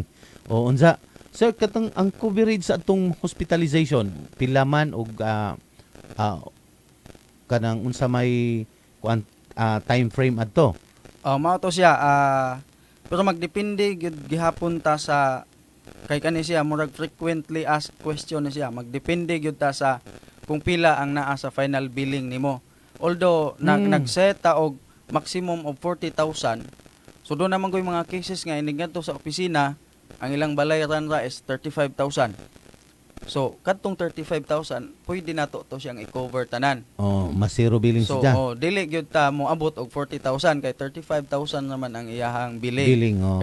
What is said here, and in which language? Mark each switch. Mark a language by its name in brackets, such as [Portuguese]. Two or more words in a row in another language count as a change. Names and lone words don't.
[Cebuano] O unsa sir katong ang coverage sa atong hospitalization pila man og kanang unsa may time frame adto? Mao to siya pero magdepende gyud gihapon ta sa kay kani siya murag [English] frequently asked question [Cebuano] ni siya, magdepende gyud ta sa kung pila ang naa sa final billing nimo. Although nag-set ta og [English] maximum of [Cebuano] 40,000. So [Filipino] doon naman [Cebuano] ko yung mga cases nga inigadto sa opisina, ang ilang balayran ra is 35,000. So kadtong 35,000 pwede nato to siyang i-cover tanan. Oh, mas zero billing So siya. dili gyud ta mo abot og 40,000 kay 35,000 naman ang iyahang billing. Billing, oh.